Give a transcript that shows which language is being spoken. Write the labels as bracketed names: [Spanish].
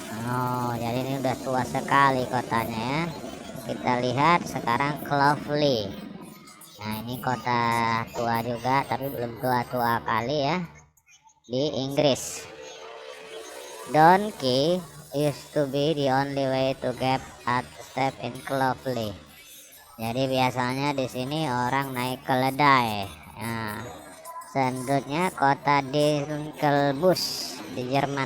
[Indonesian] Oh, jadi ini udah tua sekali kotanya, ya. Kita lihat sekarang Clovelly. Nah, ini kota tua juga, tapi belum tua-tua kali, ya, di Inggris. [English] Donkey used to be the only way to get at step in Clovelly. [Indonesian] Jadi biasanya di sini orang naik keledai. Nah, selanjutnya kota Dinkelbusch di Jerman.